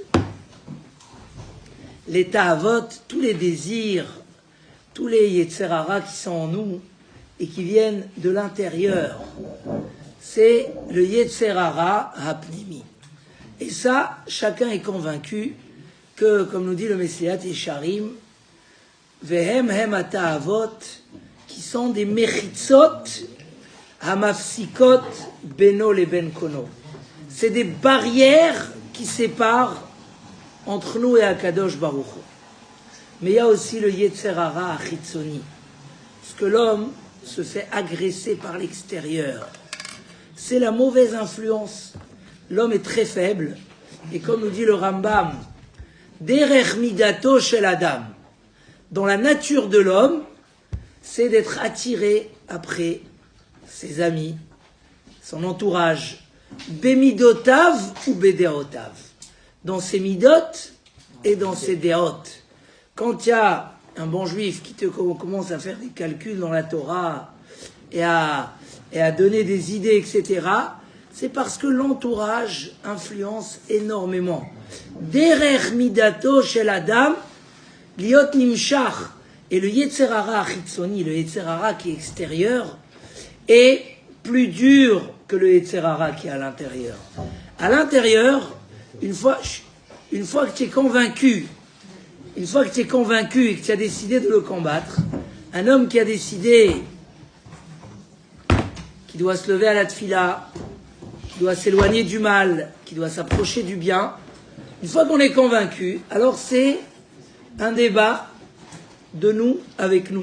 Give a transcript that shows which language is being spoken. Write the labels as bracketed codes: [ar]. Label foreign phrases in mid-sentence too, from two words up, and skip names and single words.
[fr] Les ta'avot, tous les désirs, tous les [he] יצר הרע [fr] qui sont en nous et qui viennent de l'intérieur, c'est le [he] יצר הרע הפנימי. [fr] Et ça, chacun est convaincu que, comme nous dit le Messilat Yesharim, [he] והם הם התאוות, [fr] qui sont des [he] מחיצות המפסיקות בינו לבין קונו. [fr] C'est des barrières qui séparent entre nous et [he] הקדוש ברוך הוא. [fr] Mais il y a aussi le [he] יצר הרע החיצוני, [fr] parce que l'homme se fait agresser par l'extérieur. C'est la mauvaise influence. L'homme est très faible, et comme nous dit le Rambam, [he] דרך מידתו של אדם, [fr] dans la nature de l'homme, c'est d'être attiré après ses amis, son entourage, bemidotav ou bedeotav, dans ses midot et dans ses deot. Quand il y a un bon juif qui commence à faire des calculs dans la Torah et à donner des idées, etc., C'est parce que l'entourage influence énormément. [he] דרך מידתו של אדם להיות נמשך. [fr] Et le [he] יצר הרע החיצוני, [fr] le [he] יצר הרע [fr] qui est extérieur, est plus dur que le [he] יצר הרע [fr] qui est à l'intérieur. À l'intérieur, une fois que tu es convaincu, et que tu as décidé de le combattre, un homme qui a décidé qu'il doit se lever à la tfila, qu'il doit s'éloigner du mal, qu'il doit s'approcher du bien, une fois qu'on est convaincu, alors c'est un débat de nous avec nous.